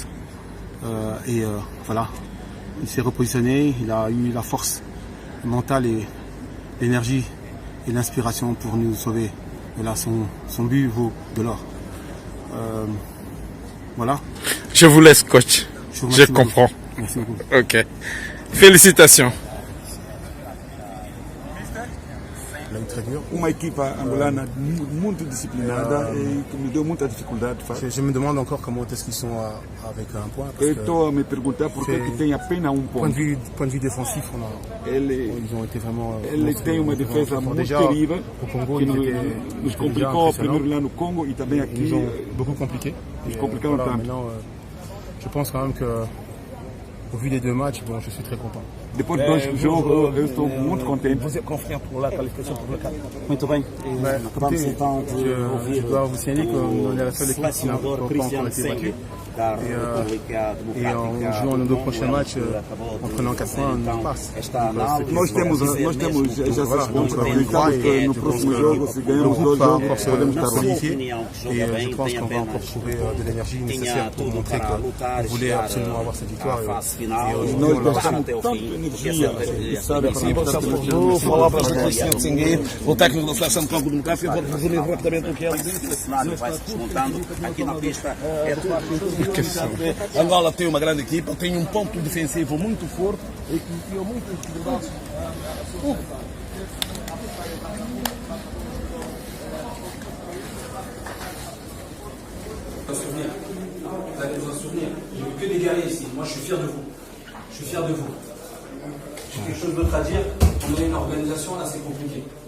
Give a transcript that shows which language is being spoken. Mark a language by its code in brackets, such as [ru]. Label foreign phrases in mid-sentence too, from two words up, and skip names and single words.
[fr] Voilà, il s'est repositionné, il a eu la force mentale et l'énergie et l'inspiration pour nous sauver. Et là, son but vaut de l'or. Voilà. Je vous laisse, coach. Je comprends. Merci beaucoup. Ok. Félicitations. [pt] Uma equipa angolana muito disciplinada e que me deu muita dificuldade. [fr] Je me demande encore comment est-ce qu'ils sont avec un point. [pt] Eu estou a me perguntar por que tem apenas [fr] Point de vue défensif, ils ont été vraiment. [pt] Ele tem uma defesa muito terrível que nos complicou primeiro lá no Congo e também aqui. [fr] Ils ont beaucoup compliqué. [pt] Nos complicaram tanto. [fr] Maintenant, je pense quand même que au vu des 2 matchs, bon, je suis très content. [pt] Depois de 2 jogos, eu estou muito contente. [fr] Vous êtes confiant pour la qualification pour le CAN? [pt] Muito bem. Acabamos então de [fr] je dois vous signaler qu'on est la seule équipe qui n'a pas encore été battue. Et en jouant nos 2 prochains matchs, en prenant 4 points, on passe. [pt] Nós temos já acreditamos que no próximo jogo, se ganharmos 2 jogos, podemos estar [fr] solidifié. Et je pense qu'on va encore trouver de l'énergie nécessaire pour montrer qu'on voulait absolument avoir cette victoire. [pt] Nós gastamos tanta energia, sabe? Vou falar para o presidente Singuê, o técnico da seleção de Congo Democrático, vou resumir rapidamente o que é. O cenário vai se desmontando aqui na pista. Angola tem uma grande equipa, tem um ponto defensivo muito forte e que criou muitas dificuldades. [fr] Vous allez vous en souvenir. Je veux que des guerriers ici. Moi, je suis fier de vous. Je suis fier de vous. J'ai quelque chose d'autre à dire. On a une organisation, là, c'est compliqué.